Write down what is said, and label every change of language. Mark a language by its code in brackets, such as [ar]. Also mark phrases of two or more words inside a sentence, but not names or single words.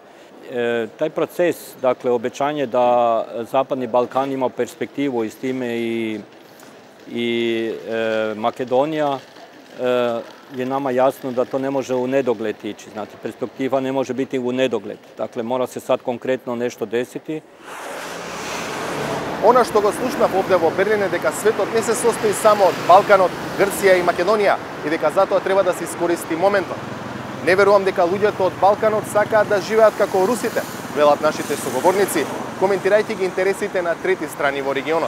[bs] Taj proces, dakle, obećanje da Zapadni Balkan ima perspektivu i s time i Makedonija, je nama jasno da to ne može u nedogled ići. Znači, perspektiva ne može biti u nedogled. Dakle, mora se sad konkretno nešto desiti. [mk] Она што го слушнав овде во Берлин е дека светот не се состои само од Балканот, Грција и Македонија и дека затоа треба да се искористи моментот. Не верувам дека луѓето од Балканот сакаат да живеат како русите, велат нашите соговорници, коментирајќи ги интересите на трети страни во регионот.